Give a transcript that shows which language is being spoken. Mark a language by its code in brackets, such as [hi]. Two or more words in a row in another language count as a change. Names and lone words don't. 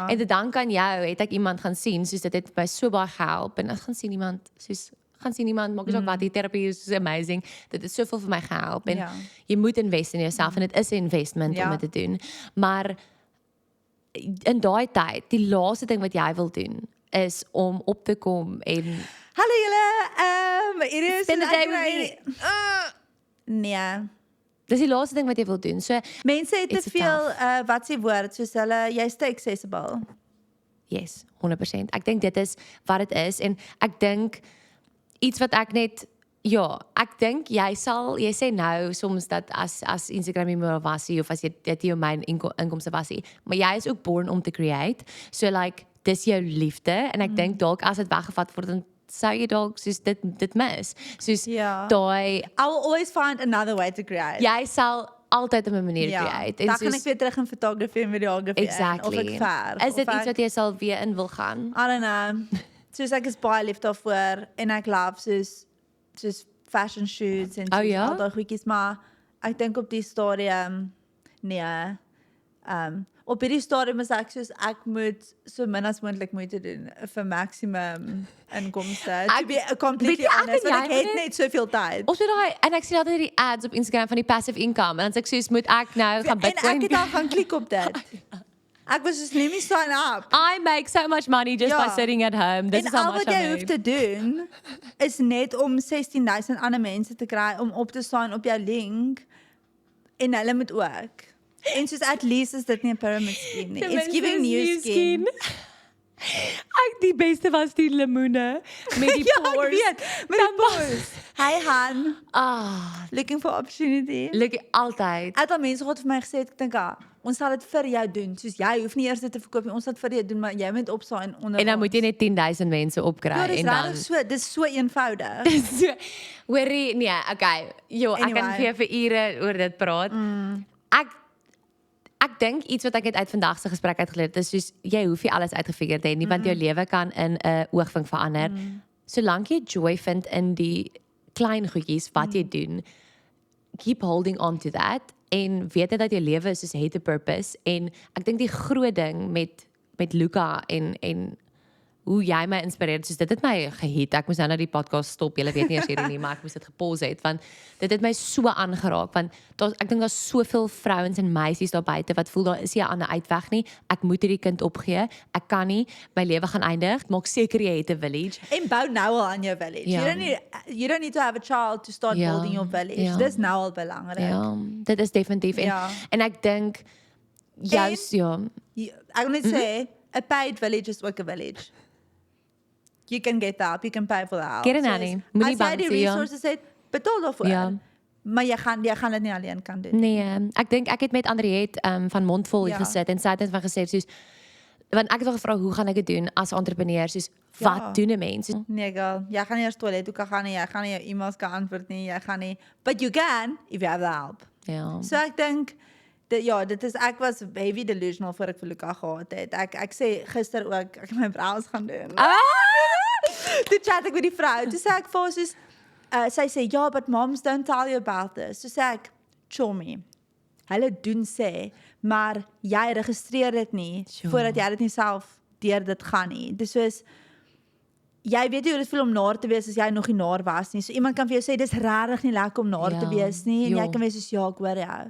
[af] en dit dan kan jou het ek iemand gaan sien soos dit het my so baie gehelp en ek gaan sien iemand maak nie saak wat die terapie is amazing, dit het soveel vir my gehelp en Ja. jy moet invest in jouself en dit is 'n investment Ja. om dit te doen, maar in daai tyd die laaste ding wat jy wil doen is om op te kom en Hallo julle, hier is [en] Spend the day [af] ek- with Nee. dis die laaste ding wat jy wil doen. So Mense het It's te veel wat se woord soos hulle jy's te accessible. yes, 100%. Ek dink dit is wat dit is en ek dink iets wat ek net ja, ek dink jy sê nou soms dat as Instagram nie meer was nie of as jy dit jou myn inkomste was nie, maar jy is ook born om te create. So like dis jou liefde en ek dink dalk as dit weggevat word dan sou jy dalk soos dit mis. Soos Ja. daai [en] I will always find another way to create. [af] jy sal altyd op 'n manier create. Dan gaan ek weer terug in fotografie en videografie exactly. of ek verf. Is dit of iets ek- wat jy sal weer in wil gaan? [en] I don't know. [af] Soos ek is baie lief daarvoor en ek love soos [en] fashion shoots [af] en soos ja? al daai goedjies, maar ek dink op die stadium nee. Op hierdie stadium is ek soos ek moet so min as moontlik moeite doen vir maksimum inkomste. [en] To be [af] weet completely jy, ek honest, en want jy ek het moet net soveel tyd. Of so daai en ek sien altyd die ads op Instagram van die passive income en dan sê ek soos moet ek nou gaan En ek Bitcoin het al gaan klik op dit. Ek was soos [en] let me sign up. I make so much money just by [af] Ja. [en] sitting at home. This [af] En [en] is how [af] al much wat I jy hoef make. te doen is net om 16000 ander mense te kry om op te staan op jou link en hulle moet ook. En soos at least is dit nie 'n [en] pyramid scheme [af] nie. Ten It's minste giving is [en] new skin. [af] Die beste was die lemoene met die Ja, ek pores. weet. Met die pores. Hi Han, Ah, [en] looking for opportunity. [af] look altyd. Het al mense gehad vir my gesê, ek dink ons sal dit vir jou doen. Soos jy hoef nie eers dit te verkoop nie. Ons sal dit vir jou doen, maar jy moet opstaan en onder En dan moet jy net 10,000 mense opkry Ja, dis en dan regtig so, dis so eenvoudig. so hoorie nee, okay. Jo, ek kan Anyway. vir ure oor dit praat. Ek dink iets wat ek net uit vandag se gesprek uit geleer het is soos jy hoef nie alles uitgefigure te hê nie want jou lewe kan in 'n oogwink verander. Solank jy joy vind in die klein goedjies wat jy doen, [en] keep holding on to that [af] en weet net dat jou lewe is soos het 'n purpose en ek dink die groot ding met Luca en hoe jy my inspireer, soos dit het my gehit. Ek moes nou die podcast stop. Julle weet nie eers hierdie nie, maar ek moes dit gepause het want dit het my so aangeraak want ek dink daar's soveel vrouens en meisies daar buite wat voel daar is nie 'n ander uitweg nie. Ek moet hierdie kind opgee. Ek kan nie my lewe gaan eindig. Maak seker jy het 'n village. En bou nou al aan jou village. Ja. [en] You don't need to have a child to start [af] Ja, [en] building your village. [af] ja. Dis nou al belangrik. Ja, dit is definitief Ja. en ek dink jou ja. Ek wil net sê, [en] a paid village [af] is ook 'n village. [en] You can get that, you can pay for that. Get a nanny. [af] Moenie As jy bang die wees, ja. resources het, betaal daarvoor. Ja. Maar jy gaan dit nie alleen kan doen. Nee, ek dink ek het met Andriet van Mondvol Ja. gesit en sy het net van gesê soos want ek het haar gevra hoe gaan ek dit doen as entrepreneur soos Ja. wat doen 'n mens? Nee, girl, jy gaan nie eers toilet toe kan gaan nie, jy gaan nie jou e-mails kan antwoord nie, jy gaan nie. [en] But you can if you have the help. [af] Ja. So ek dink dit is ek was [en] heavy delusional [af] voor ek vir Luca gehad het. Ek sê gister ook ek het my brows gaan doen. Toe chat ek met die vrou. Toe sê ek vir haar soos sy sê, ja, [en] but moms don't tell you about this. [af] So sê ek, chommy, hulle doen sê, maar jy registreer dit nie, voordat jy dit nie self deur dit gaan nie. Dis soos, jy weet nie hoe dit voel om naar te wees as jy nog nie naar was nie. So iemand kan vir jou sê, dis regtig nie lekker om naar te wees nie, en jy kan wees soos, ja, ek hoor jou.